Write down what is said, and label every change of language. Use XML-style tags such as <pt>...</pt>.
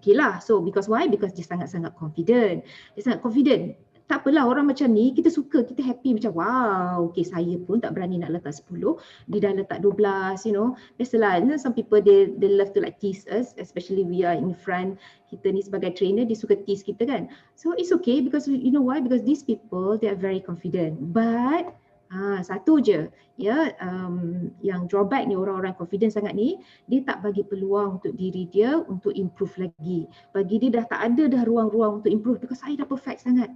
<ms>Okay lah.</ms> <en>So because why? Because</en> <ms>dia sangat-sangat confident. Tak apalah, orang macam ni kita suka, kita happy macam wow, okay, saya pun tak berani nak letak 10, dia dah letak 12, you know.</ms> <en>Biasalah, you know, some people they love to like tease us, especially we are in front.</en> <ms>Kita ni sebagai trainer, dia suka tease kita kan.</ms> <en>So it's okay because you know why? Because these people, they are very confident.</en> <ms>But satu je ya, yang drawback ni, orang-orang confident sangat ni, dia tak bagi peluang untuk diri dia untuk improve lagi. Bagi dia dah tak ada dah ruang-ruang untuk improve because saya dah perfect sangat.</ms>